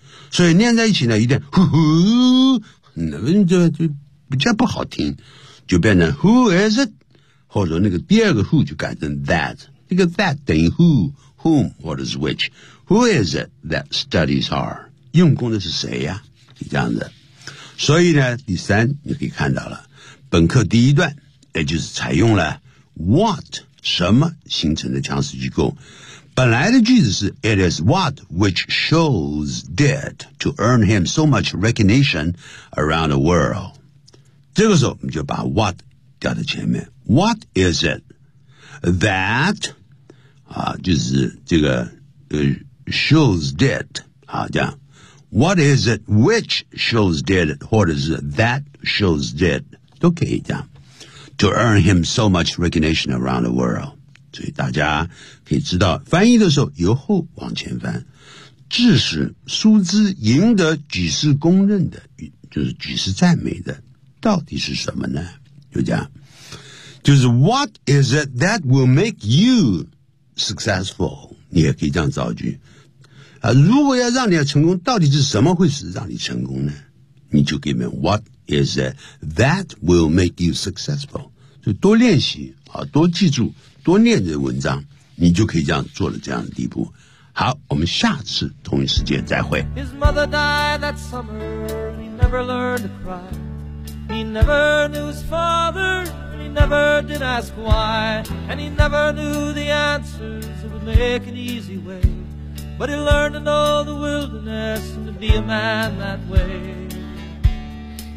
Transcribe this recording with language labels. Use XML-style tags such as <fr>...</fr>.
<zh>所以念在一起呢，一定呼呼，那就比较不好听，就变成 who is it， 或者那个第二个 who 就改成 that， 那个 that 等于 who， whom， what is which，</zh> <en>who is it that studies hard，</en> <zh>用功的是谁呀？是这样子。所以呢，第三你可以看到了，本课第一段也就是采用了 what 什么形成的强势机构。本来的句子是</zh> <en>It is what which Scholes did to earn him so much recognition around the world。</en> <zh>这个时候我们就把 what 掉在前面。</zh> <en>What is it that</en> <zh>啊，就是这个Scholes did 啊，这样。</zh> <en>What is it which Scholes did</en> <zh>或者是</zh> <en>that Scholes did</en> <zh>都可以这样。</zh> <en>To earn him so much recognition around the world，</en> <zh>所以大家可以知道，翻译的时候由后往前翻，致使苏兹赢得举世公认的，就是举世赞美的，到底是什么呢？就这样，就是</zh> <en>What is it that will make you successful？</en> <zh>你也可以这样造句啊。如果要让你成功，到底是什么会使让你成功呢？你就给问</zh> <en>What is it that will make you successful？</en> <zh>就多练习啊，多记住。多念这文章，你就可以这样做了这样的地步。好，我们下次同一时间再会。</zh> <en>His mother died that summer, he never learned to cry. He never knew his father, and he never did ask why. And he never knew the answers, it would make an easy way. But he learned to know the wilderness and to be a man that way.</en>